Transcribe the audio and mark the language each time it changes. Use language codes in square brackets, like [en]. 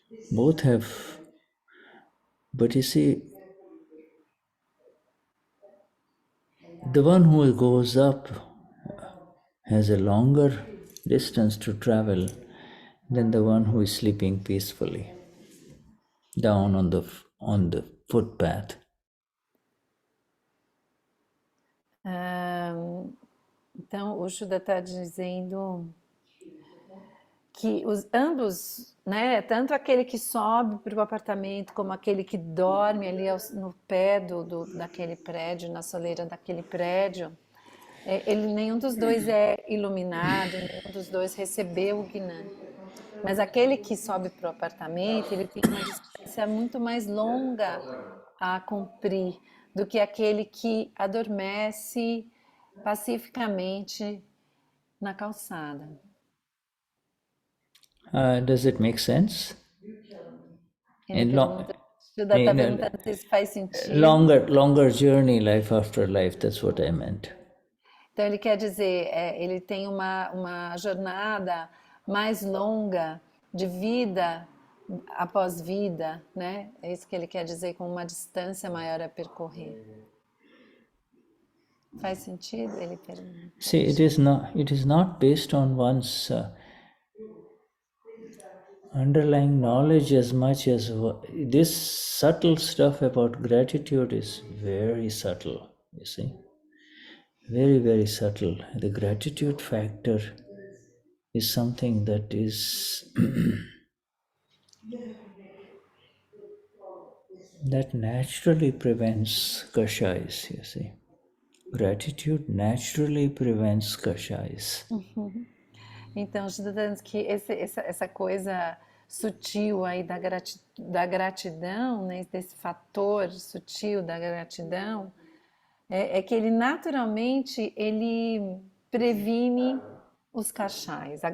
[en] Both have, but you see, the one who goes up has a longer distance to travel than the one who is sleeping peacefully down on the footpath. [pt] Então, o Shuddha está dizendo que ambos, tanto aquele que sobe para o apartamento como aquele que dorme ali no pé daquele prédio, na soleira daquele prédio, nenhum dos dois é iluminado, nenhum dos dois recebeu o Gnani. Mas aquele que sobe para o apartamento, ele tem uma distância muito mais longa a cumprir do que aquele que adormece pacificamente na calçada. [en] Does it make sense? [pt] Ele está perguntando se isso faz sentido. [en] Longer journey, life after life, that's what I meant. [pt] Então ele quer dizer, ele tem uma jornada mais longa de vida após vida, É isso que ele quer dizer, com uma distância maior a percorrer. Faz sentido? Ele pergunta. [en] See, it is not based on one's underlying knowledge as much as this subtle stuff about gratitude is very subtle, you see. Very, very subtle. The gratitude factor is something that is that naturally prevents kashayas, you see. Gratitude naturally prevents kashayas. [pt] Então, está dizendo que essa coisa sutil aí da gratidão, né, desse fator sutil da gratidão, é que ele naturalmente ele previne os kashayas.